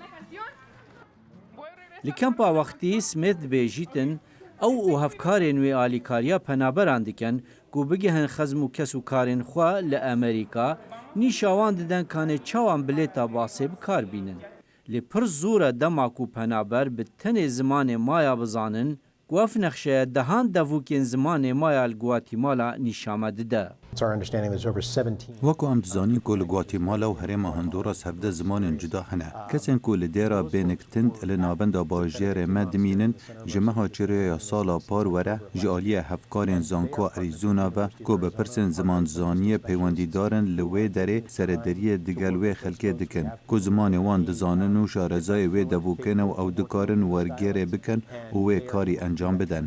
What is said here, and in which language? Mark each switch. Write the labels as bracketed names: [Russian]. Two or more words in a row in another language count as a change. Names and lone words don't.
[Kurdish] Li kempa wextî Smith dibêjîtin ew û hevkarên wê alîkariya penaberan dikin ku bigihin xezm û kes û karên xwe li Amerîka nîşa wan didin kanê çawan bilêta basê bikar bînin. Lê pir zor e dema ku penaber bi tenê zimanê maya bizanin ku ev nexşeya dehan devûkên zimanê maya li Guatemala nîşame dide. وەکو ئەم دزانی کۆ li Guatemala û herêma Honduras hevde zimanên cuda hene. Kesên ku li dêra bêniktind li navenda bajêrê me dimînin ji meha çirêya sala par were ji aliyê hevkarên zankoa Arizona ve ku bi pirsên zimanzaniyê peywendîdarin li wê derê serederiyê digel wê xelkê dikin ku zimanê wan dizanin û şarezayê wê devûkene û ew dikarin wergêrê bikin û wê karî encam bidin.